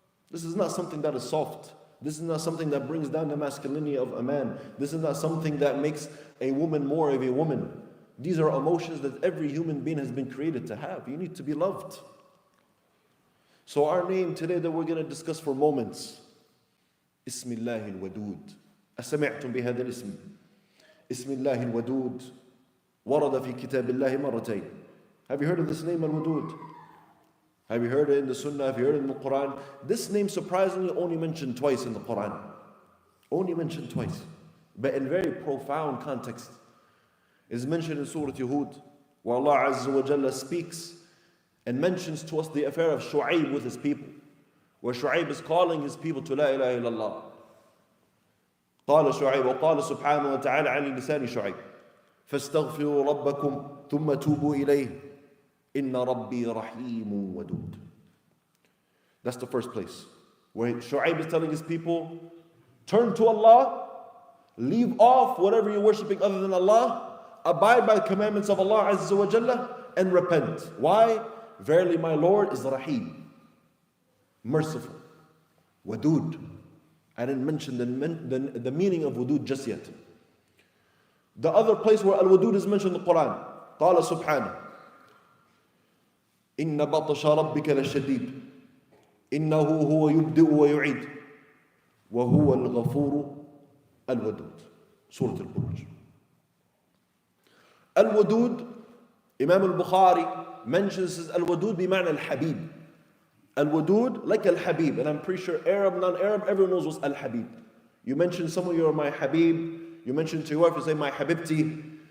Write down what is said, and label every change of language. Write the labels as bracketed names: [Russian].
[English] This is not something that is soft. This is not something that brings down the masculinity of a man. This is not something that makes a woman more of a woman. These are emotions that every human being has been created to have. You need to be loved. So our name today that we're going to discuss for moments, Ismillah al-Wadud. [Arabic] أسمعتم بهذا الاسم؟ اسم الله الودود ورد في كتاب الله مرتين. [English] Have you heard of this name al-Wadud? Have you heard it in the Sunnah? Have you heard it in the Quran? This name surprisingly only mentioned twice in the Quran. Only mentioned twice. But in very profound context. It is mentioned in Surah Hud, where Allah Azza wa Jalla speaks and mentions to us the affair of Shu'aib with his people. Where Shu'aib is calling his people to La ilaha illallah. [Arabic] قال شعيب وقال سبحانه وتعالى على لسان شعيب فاستغفروا ربكم ثم توبوا إليه إن ربي رحيم ودود. [English] That's the first place where Shu'aib is telling his people, turn to Allah, leave off whatever you're worshipping other than Allah, abide by the commandments of Allah Azza wa Jalla, and repent. Why? Verily my Lord is Rahim, merciful, Wadud. I didn't mention the meaning of Wadud just yet. The other place where Al-Wadud is mentioned in the Quran, [Arabic] قال سبحانه إن بطش ربك لشديد إنه هو يبدئ ويعيد وهو الغفور الودود. [English] Surah Al-Buruj. Al-Wadud, Imam al-Bukhari mentions Al-Wadud [Arabic] بمعنى الحبيب. [English] Al-Wadud, like Al-Habib. And I'm pretty sure Arab, non-Arab, everyone knows what's Al-Habib. You mention someone, you're my Habib. You mention to your wife, you say, my Habibti.